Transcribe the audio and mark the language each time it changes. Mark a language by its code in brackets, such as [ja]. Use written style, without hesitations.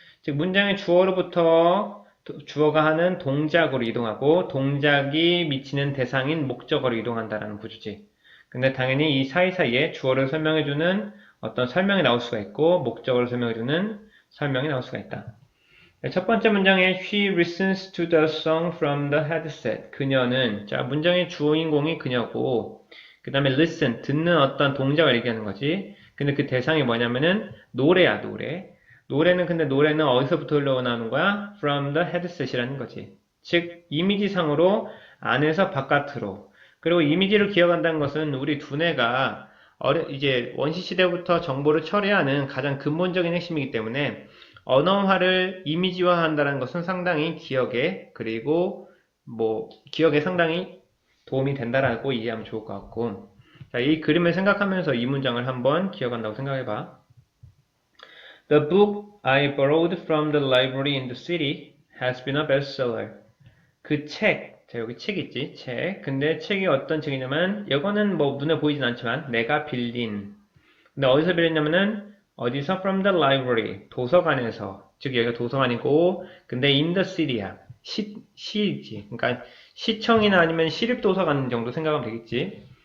[ko] 즉 문장의 주어로부터 주어가 하는 동작으로 이동하고 동작이 미치는 대상인 목적어로 이동한다라는 구조지. 근데 당연히 이 사이사이에 주어를 설명해주는 어떤 설명이 나올 수가 있고 목적어를 설명해주는 설명이 나올 수가 있다. [en] 첫 번째 문장에 She listens to the song from the headset. [ko] 그녀는, 자, 문장의 주인공이 그녀고, 그 다음에 listen, 듣는 어떤 동작을 얘기하는 거지. 근데 그 대상이 뭐냐면은 노래야, 노래. 노래는 어디서부터 흘러나오는 거야? [en] From the headset이라는 거지. [ko] 즉, 이미지상으로 안에서 바깥으로. 그리고 이미지를 기억한다는 것은 우리 두뇌가 이제 원시 시대부터 정보를 처리하는 가장 근본적인 핵심이기 때문에 언어화를 이미지화한다는 것은 상당히 기억에, 그리고 기억에 상당히 도움이 된다라고 이해하면 좋을 것 같고, 자, 이 그림을 생각하면서 이 문장을 한번 기억한다고 생각해봐. [en] The book I borrowed from the library in the city has been a bestseller. [ko] 그 책, 자, 여기 책 있지? 책. 근데 책이 어떤 책이냐면, 이거는 눈에 보이진 않지만, 내가 빌린. 근데 어디서 빌렸냐면은, 어디서? [en] From the library. [ko] 도서관에서. 즉, 여기가 도서관이고, 근데 [en] in the city [ko] 야. 시지. 그러니까, 시청이나 아니면 시립도서관 정도 생각하면 되겠지.